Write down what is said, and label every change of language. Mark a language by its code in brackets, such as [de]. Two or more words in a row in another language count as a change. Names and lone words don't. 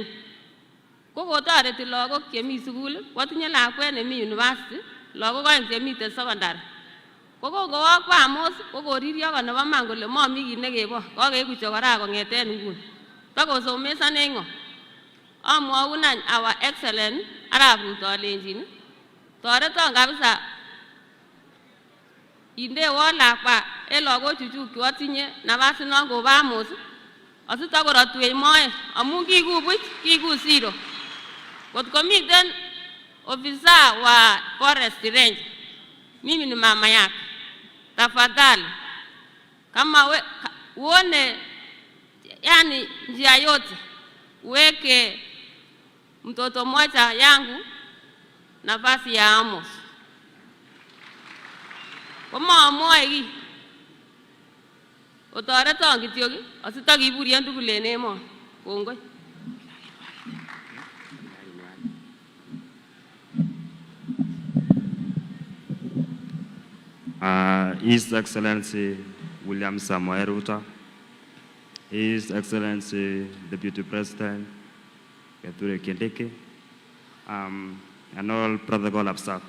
[kln] Ko kotoreti lagok chemi sukul, kotinye lakwet nemi university, lagok oeng chemiten secondary. Ko kowo Amos ko koririo ko nebo man kole momi kit nekebo, kokeiku chokora kongeten nguni. Takosomesane ngo. Amwaun any [en] our excellent [kln] Arap Ruto alenjin toreton kabisa indewon lakwa en lagochuchuk chu atinye nafas non kobo Amos asitakorotwech moet amun kiku buch kiku zero. Kot komiten [sw] ofisa wa [en] forest range, [sw] mimi ni mama yake, tafadhali kama uone yani njia yote uweke mtoto mmoja yangu nafasi ya Amos. [kln] Koma amoe ki otoreton kityok asitakiburien tugul en emoni. Kongoi. [en] His Excellency William Samoei Ruto, His Excellency Deputy President Kithure Kindiki, and all protocol of staff.